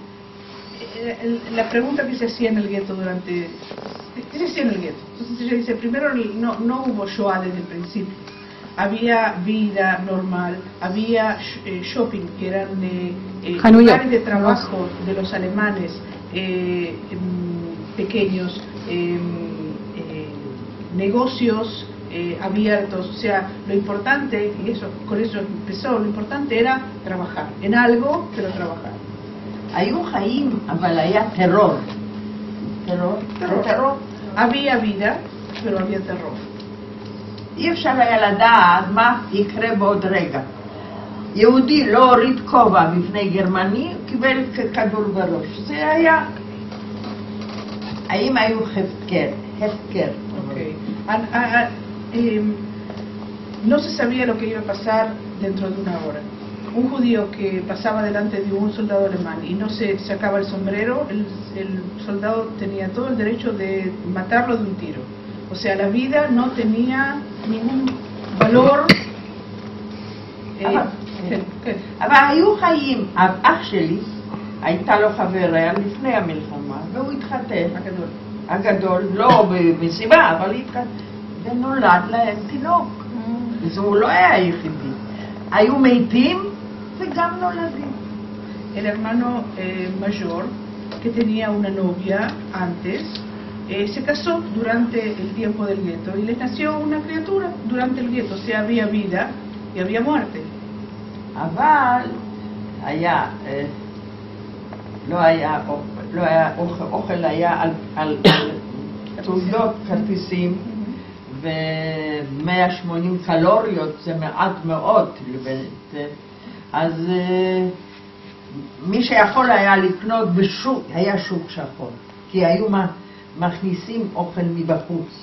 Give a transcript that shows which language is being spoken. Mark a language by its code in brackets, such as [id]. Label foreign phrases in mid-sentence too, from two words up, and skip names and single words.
[es] La pregunta que se hacía en el gueto durante... ¿Qué se hacía en el gueto? Entonces ella dice, primero no hubo Shoah desde el principio. Había vida normal, había shopping, que eran lugares de trabajo de los alemanes pequeños, negocios abiertos. O sea, lo importante, y eso con eso empezó, lo importante era trabajar, en algo, pero trabajar. [he] היו חיים, אבל היה טרור. טרור. [es] Había vida, pero había terror. [he] אי אפשר היה לדעת מה יקרה בעוד רגע. יהודי לא הוריד כובע בפני גרמני, קיבל כדור בראש. זה היה... האם היו הפקר? [es] No se sabía lo que iba a pasar dentro de una hora. Un judío que pasaba delante de un soldado alemán y no se sacaba el sombrero, el soldado tenía todo el derecho de matarlo de un tiro. O sea, la vida no tenía ningún valor. [he] אבל היו חיים. אח שלי, הייתה לו חבר, היה לפני המלחמה, והוא התחתן. הגדול, לא במסיבה, אבל התחתן. ונולד להם תינוק. והוא לא היה היחידי. היו מתים וגם נולדים. [es] El hermano mayor, que tenía una novia antes, se casó durante el tiempo del gueto y les nació una criatura durante el gueto. O sea, había vida y había muerte. [he] אבל היה, לא היה אוכל, היה על תעודות כרטיסים ו180 קלוריות, זה מעט מאוד. אז מי שיכול היה לקנות בשוק, היה שוק שחור, כי היו מכניסים אוכל מבחוץ.